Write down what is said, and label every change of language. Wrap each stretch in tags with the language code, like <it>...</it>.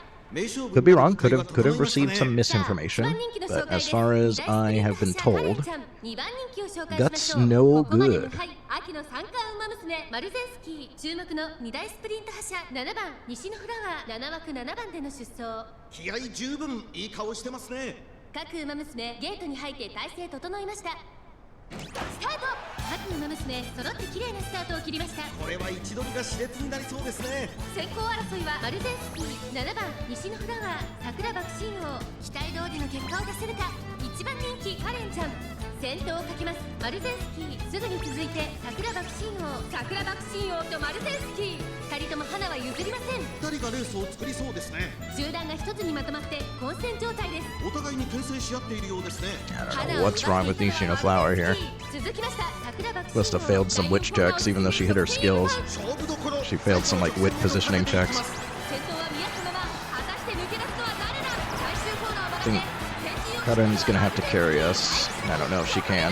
<en>Could be wrong, could have received some misinformation, but as far as I have been told, Guts no good.</en> <ja>秋の三冠馬娘マルゼンスキー注目の2大スプリント覇者7番西のフラワー7枠7番での出走気合十分いい顔してますね。各馬娘ゲートに入って体勢整いました。スタート。各馬娘揃って綺麗なスタートを切りました。これは位置取りが熾烈になりそうですね。先行争いはマルゼンスキー7番西のフラワー桜爆心王期待通りの結果を出せるか。 1番人気カレンちゃん先頭をかけます。マルゼンスキーすぐに続いて桜爆心王とマルゼンスキー2人とも花は譲りません。 2人がレースを作りそうですね。集団が一つにまとまって混戦状態です。お互いに牽制し合っているようですね。</ja> <en>I don't know what's wrong with Nishino Flower here.</en> <ja>続きました桜爆</ja> <en>Must have failed some witch checks, even though she hit her skills.</en> <ja>勝負どころ。</ja> <en>She failed some like wit positioning checks.</en> <ja>先頭は宮様は果たして抜け出すのは誰だ。最終コーナーを</ja> <en>I think Karen's gonna have to carry us. I don't know if she can.</en>